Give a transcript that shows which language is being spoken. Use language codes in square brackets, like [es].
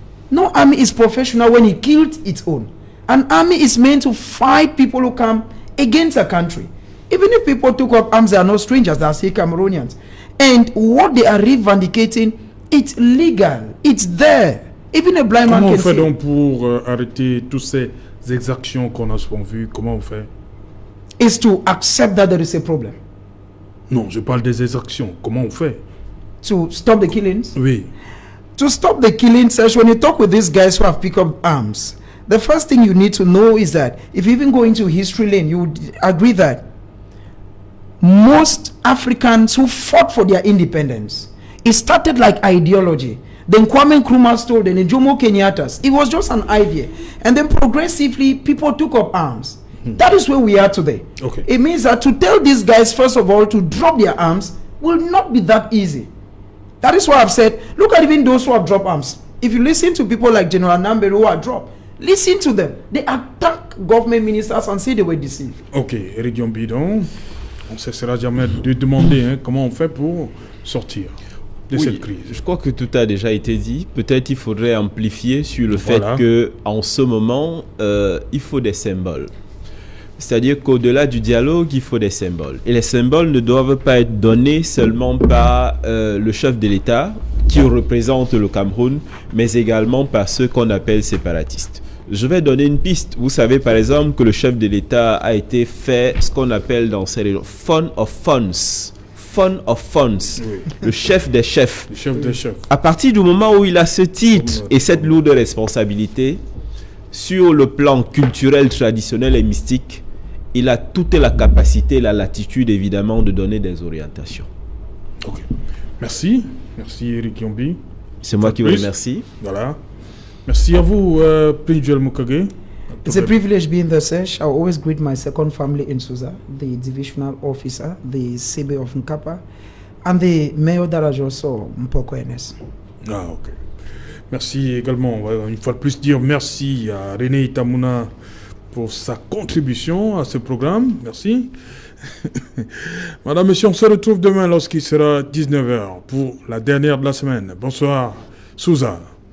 [en] No army is professional when it killed its own. An army is meant to fight people who come against a country. Even if people took up arms, they are not strangers, they are still Cameroonians. And what they are revendicating, it's legal, it's there. Even a blind man can see. [fr] Comment on fait donc pour arrêter toutes ces exactions qu'on a souvent vues? Comment on fait? [en] Is to accept that there is a problem. [fr] Non, je parle des exactions. Comment on fait? [en] To stop the killings? [fr] Oui. [en] To stop the killings, when you talk with these guys who have picked up arms, the first thing you need to know is that if you even go into history lane, you would agree that most Africans who fought for their independence, it started like ideology. Then Kwame Nkrumah told, then Jomo Kenyatta's. It was just an idea. And then progressively, people took up arms. That is where we are today. Okay. It means that to tell these guys, first of all, to drop their arms will not be that easy. That is why I've said, look at even those who have dropped arms. If you listen to people like General Nambe who are dropped, listen to them. They attack government ministers and say they were deceived. [fr] Ok, Eric Bidon, on ne cessera jamais de demander comment on fait pour sortir de cette crise. Je crois que tout a déjà été dit. Peut-être il faudrait amplifier sur le fait que en ce moment, il faut des symboles. C'est-à-dire qu'au-delà du dialogue, il faut des symboles. Et les symboles ne doivent pas être donnés seulement par le chef de l'État qui représente le Cameroun, mais également par ceux qu'on appelle séparatistes. Je vais donner une piste. Vous savez par exemple que le chef de l'État a été fait ce qu'on appelle dans ces régions Fun of Funds. Fun of Funds, oui. Le chef des chefs. Le chef des chefs. À partir du moment où il a ce titre et cette lourde responsabilité, sur le plan culturel, traditionnel et mystique, il a toute la capacité, la latitude évidemment de donner des orientations. Ok. Merci. Merci Eric Yombi. C'est moi qui vous remercie. Voilà. Merci à vous, Prince Joel Mukage. [en] It's a privilege being the SESH. I always greet my second family in Susa, the divisional officer, the CB of Nkapa, and the mayor d'Arajoso, Mpoko NS. [fr] Ah, ok. Merci également. Une fois de plus, dire merci à René Itamuna pour sa contribution à ce programme. Merci. Madame, Monsieur, on se retrouve demain lorsqu'il sera 19h pour la dernière de la semaine. Bonsoir, Souza.